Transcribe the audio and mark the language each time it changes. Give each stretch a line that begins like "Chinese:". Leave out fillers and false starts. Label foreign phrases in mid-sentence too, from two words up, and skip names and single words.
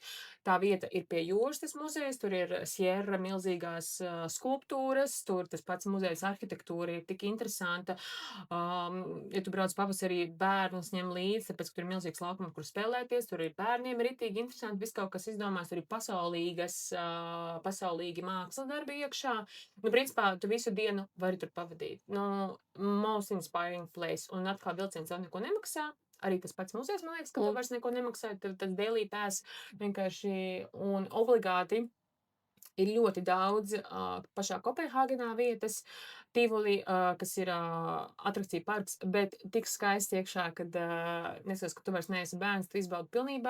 Latvian: Tā vieta ir pie jūras, tas muzejs, tur ir Sierra milzīgās skulptūras, tur tas pats muzejs arhitektūra ir tik interesanta. Ja tu brauc pavasarī, bērnus ņem līdzi, tāpēc, ka tur ir milzīgs laukums, kur spēlēties, tur ir bērniem ritīgi interesanti, viss kaut kas izdomās, tur ir pasaulīgi māksla darbi iekšā. Nu, principā, tu visu dienu vari tur pavadīt. Nu,
English: most inspiring place,
Latvian: un atkal vilciens vēl neko nemaksā. Arī tas pats muzejs, man liekas, ka tu vairs neko nemaksā, tad Daily Pass vienkārši un obligāti ir ļoti daudz pašā Kopenhāgenā vietas, Tivoli, kas ir atrakcija parks, bet tik skaisti iekšā, kad nesakas, ka tu vairs neesi bērns, tu izbaudi pilnībā.